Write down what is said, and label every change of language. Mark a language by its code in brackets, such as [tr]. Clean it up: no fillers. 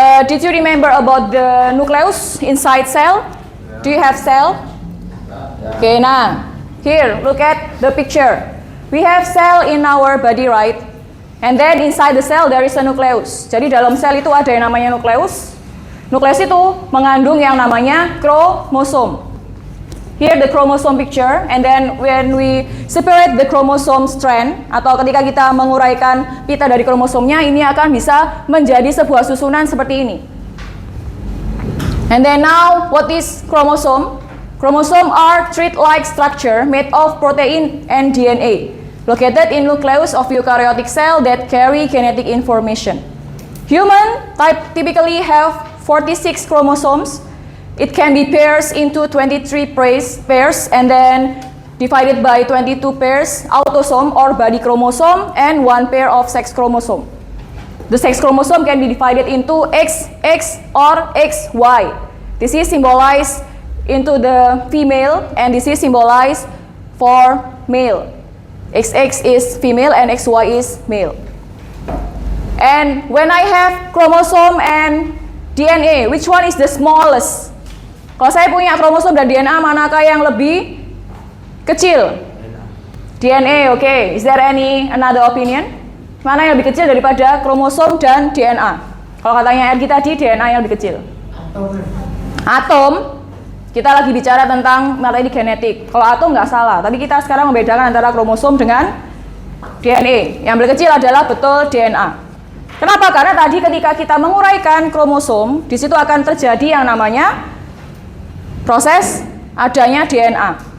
[en] Did you remember about the nucleus inside cell? Do you have cell? Okay, now here look at the picture. We have cell in our body, right? And then inside the cell there is a nucleus. [id] Jadi dalam sel itu ada yang namanya nucleus. Nukleus itu mengandung yang namanya kromosom. [en] Here the chromosome picture, and then when we separate the chromosome strand, [id] atau ketika kita menguraikan pita dari kromosomnya, ini akan bisa menjadi sebuah susunan seperti ini. [en] And then now, what is chromosome? Chromosome are thread-like structure made of protein and DNA, located in nucleus of eukaryotic cell that carry genetic information. Human typically have 46 chromosomes. It can be pairs into 23 pairs and then divided by 22 pairs autosome or body chromosome and 1 pair of sex chromosome. The sex chromosome can be divided into XX or XY. This is symbolized into the female and this is symbolized for male. XX is female and XY is male. And when I have chromosome and DNA, which one is the smallest? [id] Kalau saya punya kromosom dan DNA, manakah yang lebih kecil? DNA, oke. Okay. [en] Is there any another opinion? [id] Mana yang lebih kecil daripada kromosom dan DNA? Kalau katanya Ergi tadi, DNA yang lebih kecil. Atom. Kita lagi bicara tentang materi genetik. Kalau atom nggak salah, tapi kita sekarang membedakan antara kromosom dengan DNA. Yang lebih kecil adalah betul DNA. Kenapa? Karena tadi ketika kita menguraikan kromosom, di situ akan terjadi yang namanya proses adanya DNA.